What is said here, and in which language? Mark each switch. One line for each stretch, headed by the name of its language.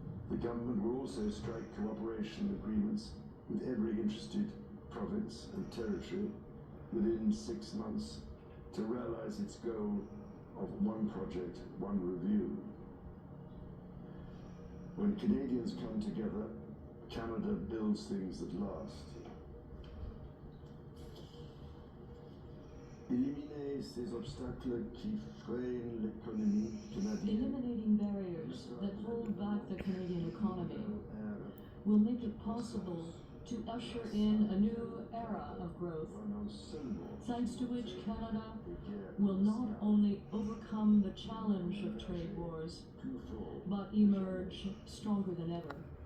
English: The government will also strike cooperation agreements with every interested province and territory within 6 months to realise its goal of one project, one review. When Canadians come together, Canada builds things that last.
French: Éliminer ces obstacles qui freinent l'économie canadienne.
English: Eliminating barriers that hold back the Canadian economy will make it possible to usher in a new era of growth, thanks to which Canada will not only overcome the challenge of trade wars, but emerge stronger than ever.